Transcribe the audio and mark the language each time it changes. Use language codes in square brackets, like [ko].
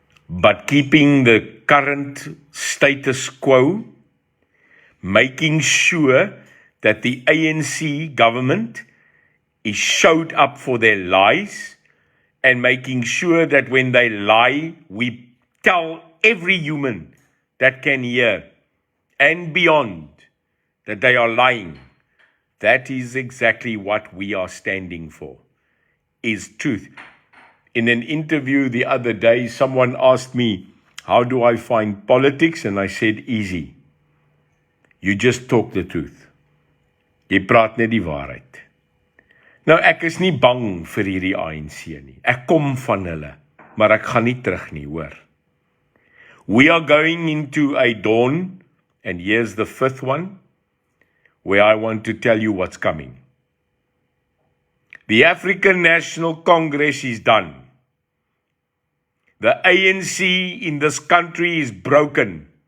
[en] But keeping the current status quo, making sure that the ANC government is showed up for their lies, and making sure that when they lie, we tell every human that can hear and beyond that they are lying. That is exactly what we are standing for, is truth. In an interview the other day, someone asked me, how do I find politics? And I said, easy. You just talk the truth. [af] Jy praat net die waarheid. Nou, ek is nie bang vir hierdie ANC nie. Ek kom van hulle, maar ek gaan nie terug nie, hoor. [en] We are going into a dawn, and here's the 5th one, where I want to tell you what's coming. The African National Congress is done. The ANC in this country is broken.